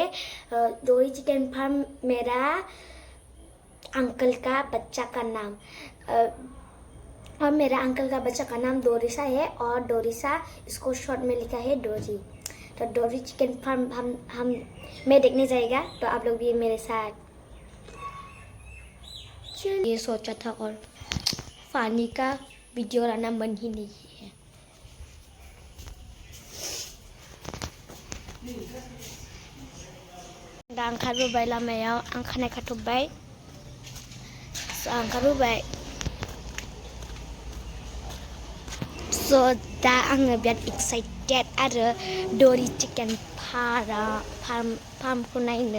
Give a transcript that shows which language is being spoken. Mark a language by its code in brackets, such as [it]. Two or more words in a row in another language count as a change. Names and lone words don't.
[hi] डोरी चिकन फार्म मेरा अंकल का बच्चा का नाम और मेरा अंकल का बच्चा का नाम डोरिसा है और डोरिसा इसको शॉर्ट में लिखा है डोरी। तो डोरी चिकन फार्म हम मैं देखने जाएगा, तो आप लोग भी मेरे साथ। ये सोचा था और फानी का वीडियो लाना मन ही नहीं है। [brx] दा ओंखारबोबाय लामायाव आं खानाय खाथबबाय, ओंखारबोबाय। दा आङो बिराद एक्साइटेड आरो डोरी चिकेन फार्मखौ नायनो।